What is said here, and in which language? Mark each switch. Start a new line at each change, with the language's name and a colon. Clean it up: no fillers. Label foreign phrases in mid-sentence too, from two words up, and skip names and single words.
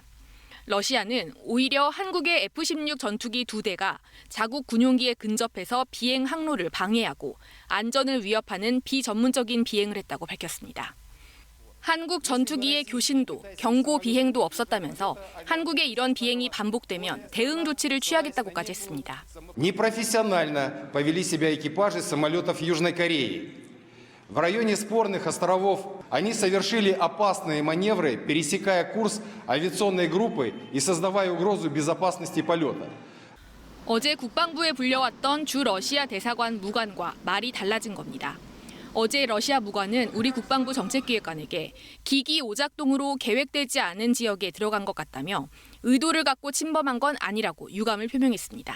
Korean: 러시아는 오히려 한국의 F-16 전투기 2대가 자국 군용기에 근접해서 비행 항로를 방해하고 안전을 위협하는 비전문적인 비행을 했다고 밝혔습니다. 한국 전투기의 교신도, 경고 비행도 없었다면서 한국의 이런 비행이 반복되면 대응 조치를 취하겠다고까지 했습니다.
Russian: Непрофессионально повели себя экипажи самолетов Южной Кореи. В районе спорных островов они совершили опасные маневры, пересекая курс авиационной группы и создавая угрозу безопасности полета.
Korean: 어제 국방부에 불려왔던 주 러시아 대사관 무관과 말이 달라진 겁니다. 어제 러시아 무관은 우리 국방부 정책기획관에게 기기 오작동으로 계획되지 않은 지역에 들어간 것 같다며 의도를 갖고 침범한 건 아니라고 유감을 표명했습니다.